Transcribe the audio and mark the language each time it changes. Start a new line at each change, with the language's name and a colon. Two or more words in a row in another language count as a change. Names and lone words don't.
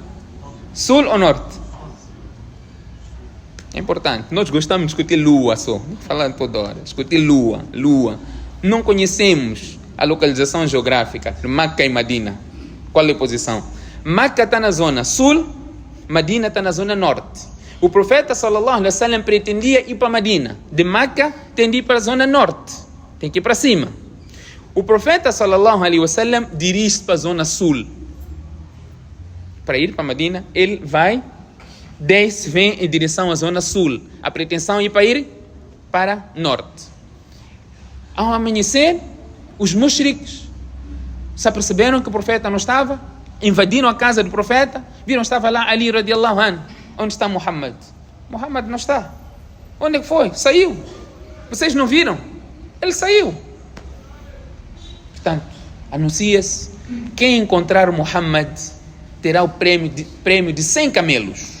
Portuguese: Sul ou norte? É importante. Nós gostamos de discutir lua só. Não falando toda hora. Discutir lua. Não conhecemos a localização geográfica de Meca e Medina. Qual é a posição? Meca está na zona sul, Medina está na zona norte. O profeta
Arabic: صلى الله عليه وسلم
Portuguese: pretendia ir para Medina. De Meca tem de ir para a zona norte. Tem que ir para cima. O profeta
Arabic: صلى الله عليه وسلم
Portuguese: dirige-se para a zona sul. Para ir para Medina, ele vai, desce, vem em direção à zona sul. A pretensão é ir para norte. Ao amanhecer, os mushriks se aperceberam que o profeta não estava, invadiram a casa do profeta, viram que estava lá Ali
Arabic: رضي الله عنه.
Portuguese: Onde está Muhammad? Muhammad não está. Onde é que foi? Saiu. Vocês não viram? Ele saiu. Portanto, anuncia-se: quem encontrar Muhammad terá o prêmio de 100 camelos.